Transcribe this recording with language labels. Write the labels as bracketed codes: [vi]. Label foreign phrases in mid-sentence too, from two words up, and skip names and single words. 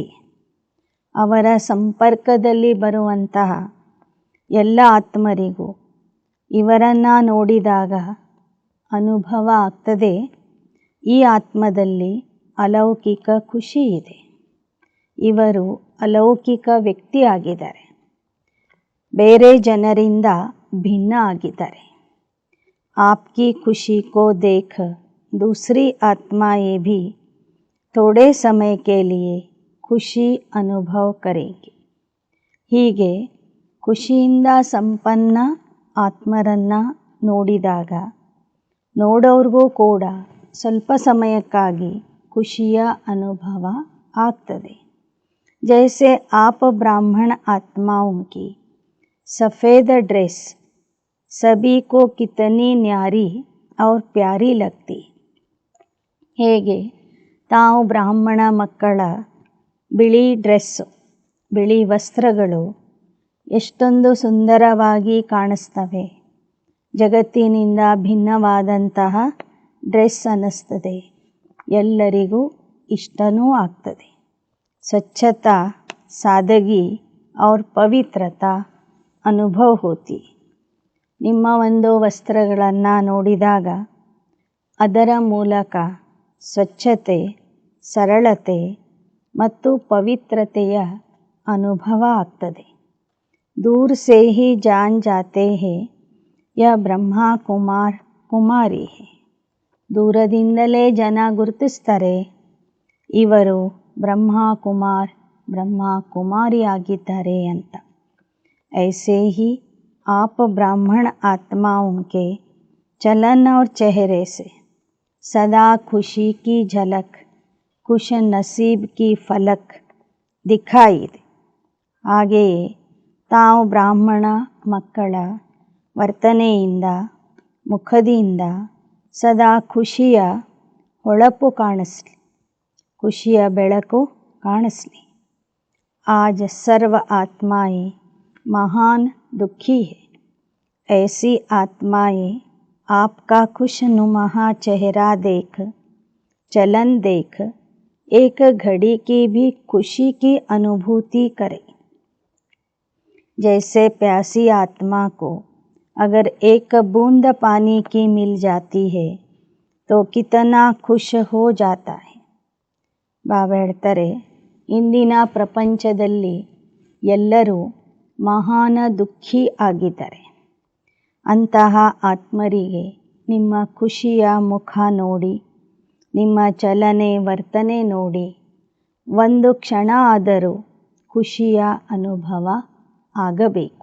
[kn] ಅವರ ಸಂಪರ್ಕದಲ್ಲಿ ಬರುವಂತಹ ಎಲ್ಲ ಆತ್ಮರಿಗೂ ಇವರನ್ನು ನೋಡಿದಾಗ ಅನುಭವ ಆಗ್ತದೆ, ಈ ಆತ್ಮದಲ್ಲಿ ಅಲೌಕಿಕ ಖುಷಿ ಇದೆ, ಇವರು ಅಲೌಕಿಕ ವ್ಯಕ್ತಿಯಾಗಿದ್ದಾರೆ, ಬೇರೆ ಜನರಿಂದ ಭಿನ್ನ ಆಗಿದ್ದಾರೆ. [hi] आपकी खुशी को देख दूसरी आत्माएं भी थोड़े समय के लिए खुशी अनुभव करेंगी. [kn] ಹೀಗೆ ಖುಷಿಯಿಂದ ಸಂಪನ್ನ ಆತ್ಮರನ್ನು ನೋಡಿದಾಗ ನೋಡೋರಿಗೂ ಕೂಡ ಸ್ವಲ್ಪ ಸಮಯಕ್ಕಾಗಿ ಖುಷಿಯ ಅನುಭವ ಆಗ್ತದೆ. [hi] जैसे आप ब्राह्मण आत्माओं की सफ़ेद ड्रेस सभी को कितनी न्यारी और प्यारी लगती. [kn] ಹೇಗೆ ತಾವು ಬ್ರಾಹ್ಮಣ ಮಕ್ಕಳ ಬಿಳಿ ಡ್ರೆಸ್ಸು, ಬಿಳಿ ವಸ್ತ್ರಗಳು ಎಷ್ಟೊಂದು ಸುಂದರವಾಗಿ ಕಾಣಿಸ್ತವೆ. ಜಗತ್ತಿನಿಂದ ಭಿನ್ನವಾದಂತಹ ಡ್ರೆಸ್ ಅನ್ನಿಸ್ತದೆ, ಎಲ್ಲರಿಗೂ ಇಷ್ಟನೂ ಆಗ್ತದೆ. [hi] स्वच्छता, सादगी और पवित्रता अनुभव होती. [kn] ನಿಮ್ಮ ಒಂದು ವಸ್ತ್ರಗಳನ್ನು ನೋಡಿದಾಗ ಅದರ ಮೂಲಕ ಸ್ವಚ್ಛತೆ, ಸರಳತೆ ಮತ್ತು ಪವಿತ್ರತೆಯ ಅನುಭವ ಆಗ್ತದೆ. [hi] दूर से ही जान जाते हैं यह ಬ್ರಹ್ಮ ಕುಮಾರ್ ಕುಮಾರಿ है. [kn] ದೂರದಿಂದಲೇ ಜನ ಗುರುತಿಸ್ತಾರೆ ಇವರು ಬ್ರಹ್ಮ ಕುಮಾರ್ ಬ್ರಹ್ಮ ಕುಮಾರಿ ಆಗಿದ್ದಾರೆ ಅಂತ. [hi] ऐसे ही आप ब्राह्मण आत्माओं के चलन और चेहरे से सदा खुशी की झलक, खुश नसीब की फलक दिखाई दे. [kn] ಹಾಗೆಯೇ ತಾವು ಬ್ರಾಹ್ಮಣ ಮಕ್ಕಳ ವರ್ತನೆಯಿಂದ, ಮುಖದಿಂದ ಸದಾ ಖುಷಿಯ ಹೊಳಪು ಕಾಣಿಸ್ಲಿ, ಖುಷಿಯ ಬೆಳಕು ಕಾಣಿಸ್ಲಿ. [hi] आज सर्व आत्माएं महान दुखी है. ऐसी आत्माएं आपका खुशनुमा चेहरा देख, चलन देख एक घड़ी की भी खुशी की अनुभूति करें. जैसे प्यासी आत्मा को अगर एक बूंद पानी की मिल जाती है तो कितना खुश हो जाता है. [kn] ಬಾಬಾ ಹೇಳ್ತಾರೆ, ಇಂದಿನ ಪ್ರಪಂಚದಲ್ಲಿ ಎಲ್ಲರೂ ಮಹಾನ ದುಃಖಿ ಆಗಿದ್ದಾರೆ. ಅಂತಹ ಆತ್ಮರಿಗೆ ನಿಮ್ಮ ಖುಷಿಯ ಮುಖ ನೋಡಿ, ನಿಮ್ಮ ಚಲನೆ ವರ್ತನೆ ನೋಡಿ ಒಂದು ಕ್ಷಣ ಆದರೂ ಖುಷಿಯ ಅನುಭವ ಆಗಬೇಕು.